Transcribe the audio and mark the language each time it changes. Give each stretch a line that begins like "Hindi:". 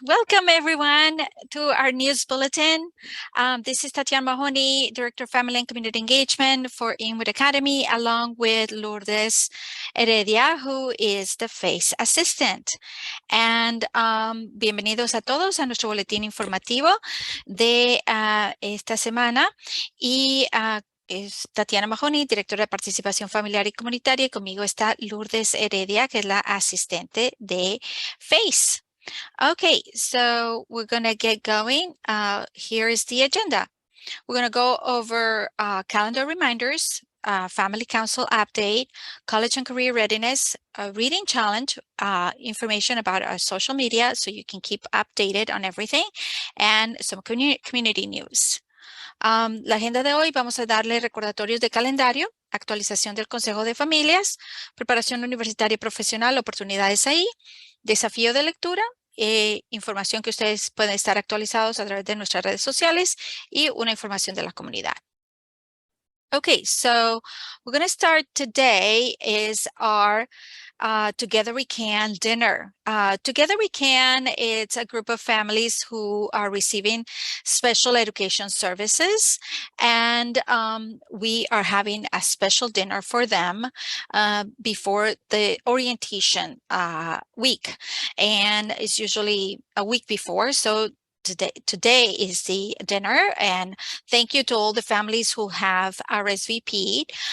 English: Welcome, everyone, to our news bulletin. This is Tatiana Mahoney, Director of Family and Community Engagement for Inwood Academy, along with Lourdes Heredia, who is the FACE Assistant.
Spanish: And bienvenidos a todos a nuestro boletín informativo de esta semana. Y es Tatiana Mahoney, directora de Participación Familiar y Comunitaria, y conmigo está Lourdes Heredia, que es la asistente de FACE.
English: Okay, so we're going to get going. Here is the agenda. We're going to go over calendar reminders, family council update, college and career readiness, a reading challenge, information about our social media so you can keep updated on everything, and some community news.
Spanish: La agenda de hoy vamos a darle recordatorios de calendario, actualización del Consejo de Familias, preparación universitaria y profesional, oportunidades ahí, desafío de lectura, información que ustedes pueden estar actualizados a través de nuestras redes sociales y una información de la comunidad.
English: Okay, so we're going to start today is our Together We Can dinner. Together We Can, it's a group of families who are receiving special education services, and we are having a special dinner for them before the orientation week, and it's usually a week before, so Today is the dinner, and thank you to all the families who have RSVP'd.